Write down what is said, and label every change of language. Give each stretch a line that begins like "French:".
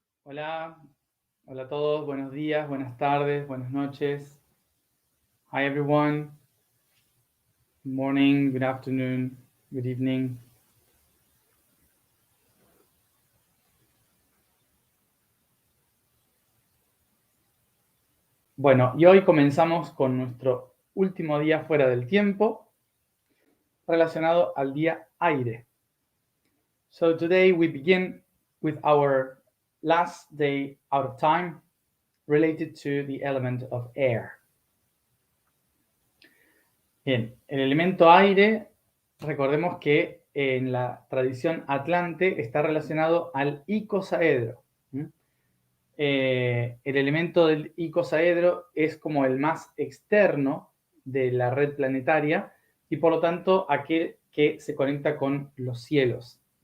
Spanish: Hola, hola a todos, buenos días, buenas tardes, buenas noches.
English: Hi everyone. Good morning, good afternoon, good evening.
Spanish: Bueno, y hoy comenzamos con nuestro último día fuera del tiempo, relacionado al día aire.
English: So today we begin with our last day out of time related to the element of air.
Spanish: Bien, el elemento aire, recordemos que en la tradición atlante está relacionado al icosaedro. El elemento del icosaedro es como el más externo de la red planetaria y por lo tanto aquel que se conecta con los cielos.